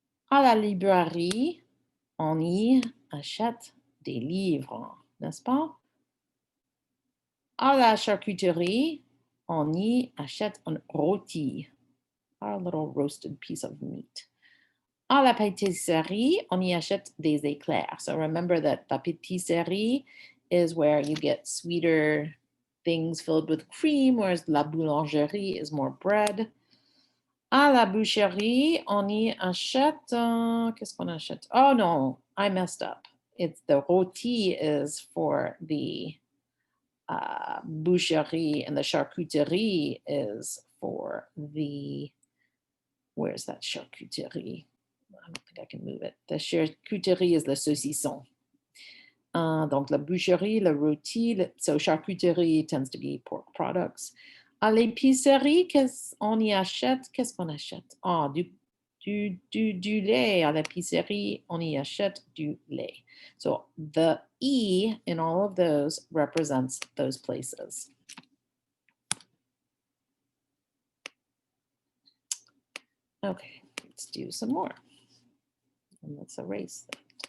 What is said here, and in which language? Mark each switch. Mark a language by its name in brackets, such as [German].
[French] À la librairie, on y achète des livres, n'est-ce pas? À la charcuterie, on y achète un rôti, [English] a little roasted piece of meat. [French] À la pâtisserie, on y achète des éclairs. [English] So remember that the pâtisserie is where you get sweeter things filled with cream, whereas la boulangerie is more bread. [French] À la boucherie, on y achète, qu'est-ce qu'on achète? [English] Oh no, I messed up. It's the rôti is for the boucherie, and the charcuterie is for the, where's that charcuterie? I don't think I can move it. The charcuterie is le saucisson. [French] Donc la boucherie, le rôti, [English] so charcuterie tends to be pork products. [French] À l'épicerie, on y achète, qu'est-ce qu'on achète? Ah, du lait. À l'épicerie, on y achète du lait. [English] So the E in all of those represents those places. Okay, let's do some more. And let's erase that.